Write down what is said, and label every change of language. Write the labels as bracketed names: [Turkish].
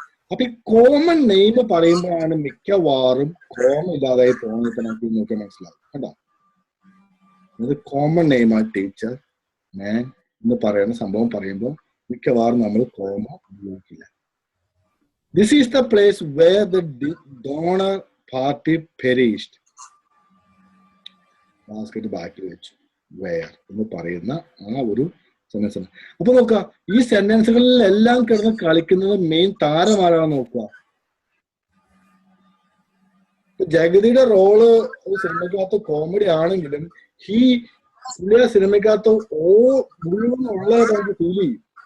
[Malayalam] അപ്പൊ ഈ common name പറയുമ്പോഴാണ് മിക്കവാറും കോമ ഇല്ലാതായി തോന്നിയിട്ട് നമുക്ക് നോക്കി മനസ്സിലാവും കേട്ടോ. ഇത് കോമൺ നെയിമാണ് ടീച്ചർ, മാൻ എന്ന് പറയുന്ന സംഭവം പറയുമ്പോൾ മിക്കവാറും നമ്മൾ കോമ ഉപയോഗിക്കില്ല. [English] This is the place where the donor party perished. [Malayalam] Basket ബാക്കി വെച്ചു, where എന്ന് പറയുന്ന ആ ഒരു സെന്റൻസ് ആണ്. അപ്പൊ നോക്കുക, ഈ സെന്റൻസുകളിലെല്ലാം കിടന്ന് കളിക്കുന്നത് മെയിൻ താരമാരാണെന്ന് നോക്കുക. ജഗതിയുടെ റോള് ഒരു സിനിമയ്ക്കകത്ത് കോമഡി ആണെങ്കിലും പുള്ളിയുടെ സിനിമയ്ക്കകത്ത് മുഴുവൻ ഉള്ളത് നമുക്ക് ഫീൽ ചെയ്യും.